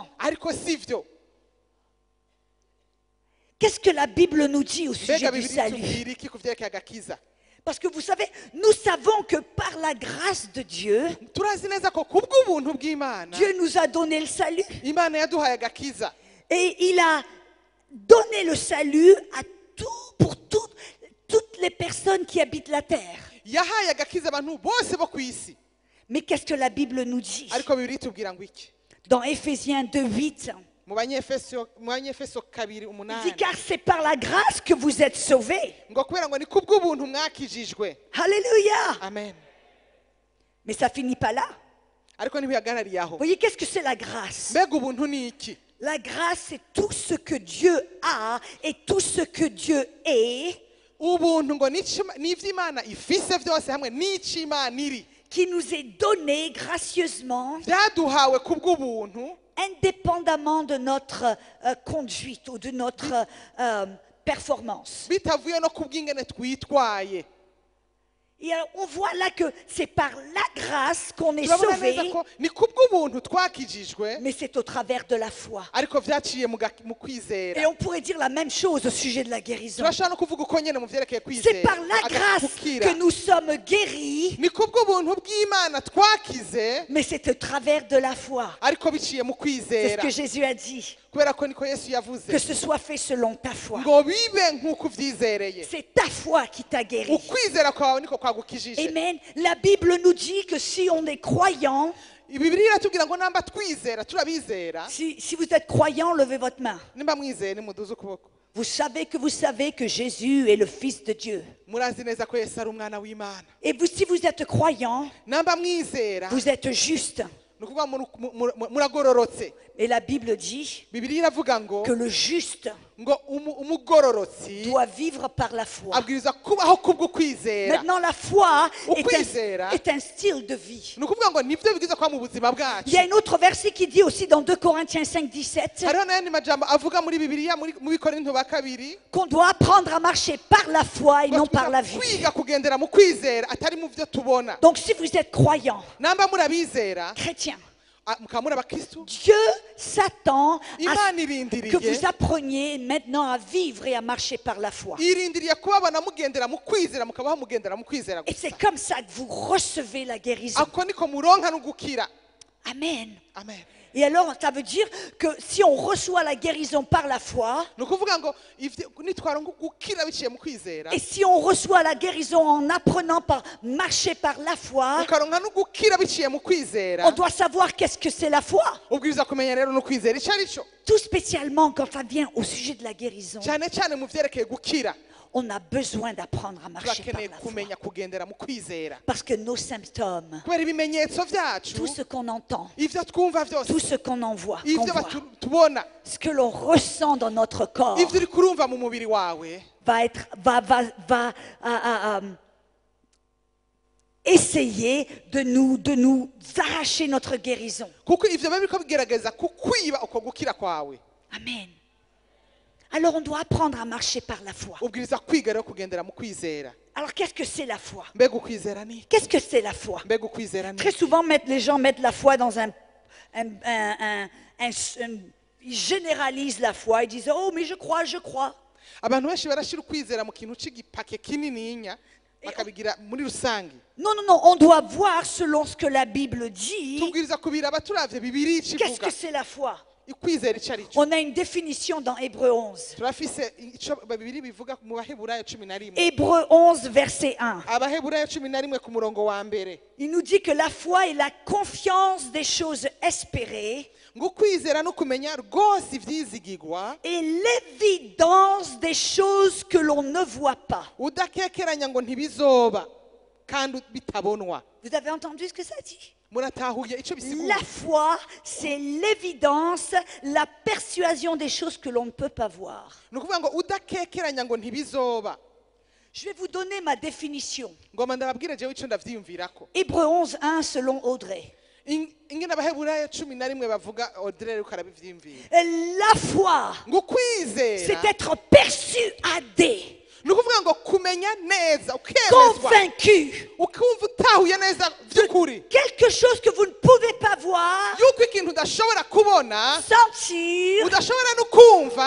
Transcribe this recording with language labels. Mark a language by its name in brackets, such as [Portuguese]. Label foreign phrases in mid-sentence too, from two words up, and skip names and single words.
[Rundi] ariko sivyo. [French] Qu'est-ce que la Bible nous dit au sujet [Rundi] Mbega [French] du [Rundi] Bibiliya [French] salut? [Rundi] itubwira iki ku vyerekeye agakiza? [French] Parce que vous savez, nous savons que par la grâce de Dieu, [Rundi] Turazi neza ko kubw'ubuntu bw'Imana [French] Dieu nous a donné le salut. [Rundi] Imana yaduhaye agakiza. [French] Et il a donné le salut à pour toutes les personnes qui habitent la terre. [Rundi] Yahaye agakiza abantu bose bo ku isi. [French] Mais qu'est-ce que la Bible nous dit? [Rundi] Ariko Bibiliya itubwira ngo iki? [French] Dans Éphésiens 2:8, [Rundi] Mu Banyefeso [French] il 2:8 dit car c'est par la grâce que vous êtes sauvés. [Rundi] ngo kubera ngo ni kubw'ubuntu mwakijijwe. [French] Alléluia. Amen. Mais ça finit pas là. [Rundi] Ariko ntibihagarariye aho. [French] Vous voyez, qu'est-ce que c'est la grâce? [Rundi] Mbega ubuntu ni iki? [French] La grâce, c'est tout ce que Dieu a et tout ce que Dieu est, [Rundi] Ubuntu ngo n'ivyo Imana ifise vyose hamwe n'ico Imana iri, [French] qui nous est donné gracieusement, [Rundi] vyaduhawe kubw'ubuntu [French] indépendamment de notre conduite ou de notre performance. [Rundi] bitavuye no kubw'ingene twitwaye. [French] Et alors, on voit là que c'est par la grâce qu'on est [Rundi] Turabona [French] sauvé, [Rundi] neza ko ni kubw'ubuntu twakijijwe, [French] mais c'est au travers de la foi. [Rundi] ariko vyaciye mu kwizera. [French] Et on pourrait dire la même chose au sujet de la guérison. [Rundi] Turashobora no kuvuga uko nyene mu vyerekeye [French] C'est [Rundi] kwizera. [French] par la grâce [Rundi] Agakukira. [French] que nous sommes guéris, [Rundi] Ni kubw'ubuntu bw'Imana twakize, [French] mais c'est au travers de la foi. [Rundi] ariko biciye mu [French] C'est ce [Rundi] kwizera. [French] que Jésus a dit. [Rundi] Kubera ko niko Yesu yavuze [French] Que ce soit fait selon ta foi. [Rundi] ngo bibe nk'uko uvyizereye. [French] C'est ta foi qui t'a guéri. [Rundi] Ukwizera kwawe niko kwagukijije. Amen. [French] La Bible nous dit que si on est croyant, [Rundi] Bibiliya iratubwira ngo namba twizera turabizera, [French] si vous êtes croyant, levez votre main. [Rundi] nimba mwizeye nimuduze ukuboko. [French] Vous savez que Jésus est le Fils de Dieu. [Rundi] Murazi neza ko Yesu ari umwana w'Imana. [French] Et vous, si vous êtes croyant, [Rundi] Namba mwizera [French] vous êtes juste. [Rundi] ni ukuvuga muragororotse. [French] Et la Bible dit [Rundi] Bibiliya iravuga ngo [French] que le juste [Rundi] ngo umugororotsi [French] doit vivre par la foi. [Rundi] abwirizwa kubaho kubw'ukwizera. [French] Maintenant, la foi [Rundi] Ukwizera [French] est un style de vie. [Rundi] ni ukuvuga ngo nibyo bigizwe kuba mu buzima [French] Il y a [Rundi] bwacu. [French] un autre verset qui dit aussi dans 2 Corinthiens 5:17 [Rundi] Hariho n'ayandi majambo avuga muri Bibiliya mu Bikorinto ba kabiri [French] qu'on doit apprendre à marcher par la foi et [Rundi] ngo [French] non par la vue. [Rundi] kwiga kugendera mu kwizera atari mu byo tubona. [French] Donc si vous êtes croyant, [Rundi] Namba murabizera [French] chrétien, [Rundi] mukaba muri abakristu, [French] Dieu s'attend à [Rundi] Imana [French] que [Rundi] irindiriye [French] vous appreniez maintenant à vivre et à marcher par la foi. [Rundi] irindiriye kubabona mugendera mu kwizera mukabaho mugendera mu kwizera [French] Et [Rundi] gusa. [French] c'est comme ça que vous recevez la guérison. [Rundi] Ako niko muronka no gukira. Amen. Amen. [French] Et alors, ça veut dire que si on reçoit la guérison par la foi, [Rundi] Ni ukuvuga ngo nitwaronka gukira biciye mu kwizera, [French] et si on reçoit la guérison en apprenant par marcher par la foi, [Rundi] ukaronka no gukira biciye mu [French] on [Rundi] kwizera, [French] doit savoir qu'est-ce que c'est la foi. [Rundi] ubwirizwa kumenya rero no kwizera icyo ari cyo, [French] Tout spécialement quand ça vient au sujet de la guérison, [Rundi] cyane cyane mu vyerekeye gukira. [French] on a besoin d'apprendre à marcher par [Rundi] Turakeneye [French] la foi. [Rundi] kumenya kugendera mu kwizera, [French] Parce que nos symptômes, [Rundi] kubera ibimenyetso vyacu, [French] tout ce qu'on entend, [Rundi] ivyo twumva vyose, [French] tout ce qu'on envoie, qu'on [Rundi] ivyo [French] voit, [Rundi] tubona, [French] ce que l'on ressent dans notre corps [Rundi] ivyo uri kurumva mu mubiri wawe, [French] va essayer de nous arracher notre guérison. [Rundi] kuko ivyo biba biriko bigerageza kukwiba uko gukira kwawe. Amen. [French] Alors on doit apprendre à marcher par la foi. [Rundi] Ubwiriza kwiga rero kugendera mu kwizera. [French] Alors qu'est-ce que c'est la foi? [Rundi] Mbega ukwizera ni? [French] Qu'est-ce que c'est la foi? [Rundi] Mbega ukwizera ni? [French] Très souvent, les gens mettent la foi dans ils généralisent la foi. Ils disent, oh, mais je crois, je crois. [Rundi] Abantu benshi barashira ukwizera mu kintu c'igipake kinininya bakabigira muri rusangi. [French] Non, non, non, on doit voir selon ce que la Bible dit. [Rundi] Tubwiriza kubiraba turavye Bibiliya [French] Qu'est-ce [Rundi] ikivuga. [French] que c'est la foi? [Rundi] Ukwizera ico ari cyo. [French] On a une définition dans Hébreux 11. [Rundi] Turafise ico Bibiliya bivuga mu Baheburayo 11. [French] Hébreux 11, verset 1. [Rundi] Abaheburayo 11 ku murongo wa mbere. [French] Il nous dit que la foi est la confiance des choses espérées [Rundi] Ngo kwizera no kumenya rwose ivyizigirwa, [French] et l'évidence des choses que l'on ne voit pas. [Rundi] udakekeranya ngo ntibizoba kandi bitabonwa. [French] Vous avez entendu ce que ça dit? [Rundi] muratahuye icyo [French] La [Rundi] bisigura [French] foi, c'est l'évidence, la persuasion des choses que l'on ne peut pas voir. [Rundi] ni ukuvuga ngo udakekeranya ngo ntibizoba. [French] Je vais vous donner ma définition. [Rundi] ngoma ndababwire jewe icyo ndavyiyumvirako. [French] Hébreux 11:1 selon Audrey. [Rundi] ingene abaheburayo 11 bavuga Audrey ariko arabivyiyumvira. [French] La foi, [Rundi] ngo kwizera [French] c'est être persuadé, [Rundi] ni ukuvuga ngo kumenya neza ukemezwa [French] convaincu [Rundi] ukumva utahuye neza by'ukuri [French] quelque chose que vous ne pouvez pas voir, [Rundi] yuko ikintu udashobora kubona [French] sentir [Rundi] udashobora no kumva